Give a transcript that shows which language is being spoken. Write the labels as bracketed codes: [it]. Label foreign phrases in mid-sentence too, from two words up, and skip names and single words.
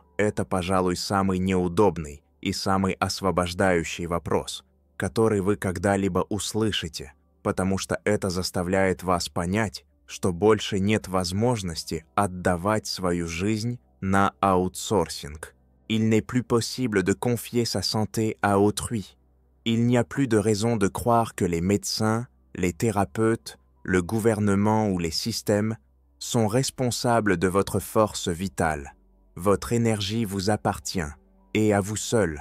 [ru] Это, пожалуй, самый неудобный и самый освобождающий вопрос, который вы когда-либо услышите, потому что это заставляет вас понять, что больше нет возможности отдавать свою жизнь на аутсорсинг. [fr] Il n'est plus possible de confier sa santé à autrui. Il n'y a plus de raison de croire que les médecins, les thérapeutes, le gouvernement ou les systèmes sont responsables de votre force vitale. Votre énergie vous appartient, et à vous seul.